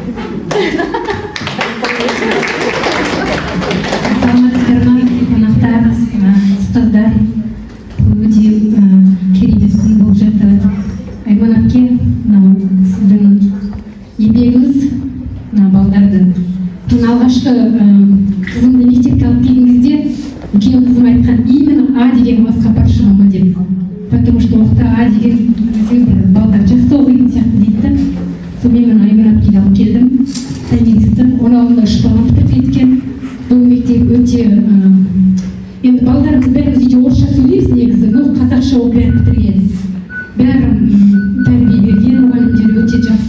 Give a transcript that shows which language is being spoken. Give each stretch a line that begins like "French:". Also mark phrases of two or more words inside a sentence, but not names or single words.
Kazakh: Қонақтар, ұстаздар, өте керемет болып жатыр. Айман әпке, сіздің еңбегіңіз балдарды. Алғашқы қызымды мектепке алып келген кезде үлкен қызым айтқан, именно А деген классқа баршы мама деп.
Russian: Потому что
Kazakh: оқта А деген балдар жақсы оқитын сияқты дейді. Сонымен мен Айман әпкеге алып келдім. Тәмеңізді, оның алдында 3 бала бітіріп кеткен. Бұл мектеп өте енді балдарымыз бәріміз үйде орысша сөйлейміз негізі, но қазақша оқып бәрі бітірген. Бәрі тәрбие берген мұғалімдер өте жақсы.